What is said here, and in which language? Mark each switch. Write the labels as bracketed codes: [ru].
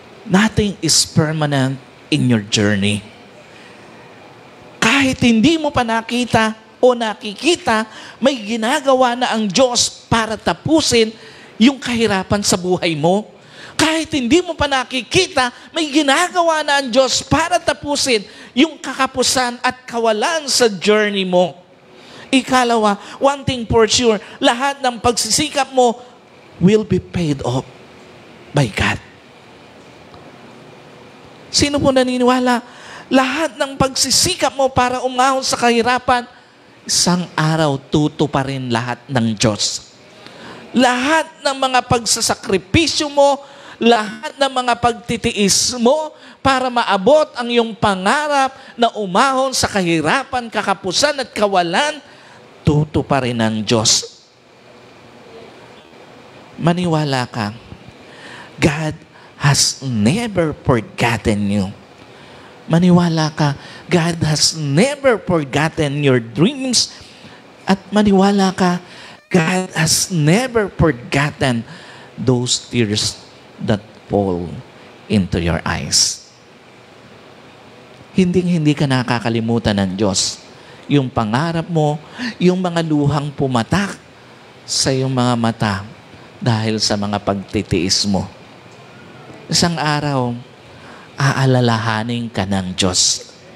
[en] Nothing is permanent in your journey. [tl] Kahit hindi mo pa nakita o nakikita, may ginagawa na ang Diyos para tapusin yung kahirapan sa buhay mo. Kahit hindi mo pa nakikita, may ginagawa na ang Diyos para tapusin yung kakapusan at kawalan sa journey mo. [en] Ikalawa, one thing for sure, [tl] lahat ng pagsisikap mo [en] will be paid off by God. [tl] Sino po naniniwala? Lahat ng pagsisikap mo para umahon sa kahirapan, isang araw tutuparin lahat ng Diyos. Lahat ng mga pagsasakripisyo mo, lahat ng mga pagtitiis mo para maabot ang iyong pangarap na umahon sa kahirapan, kakapusan at kawalan, tutuparin ng Diyos. Maniwala ka, [en] God has never forgotten you. [tl] Maniwala ka, [en] God has never forgotten your dreams. [tl] At maniwala ka, [en] God has never forgotten those tears that fall into your eyes. [tl] Hindi ka nakakalimutan ng Diyos. Yung pangarap mo, yung mga luhang pumatak sa iyong mga mata dahil sa mga pagtitiis mo. Isang araw, aalalahanin ka ng Diyos.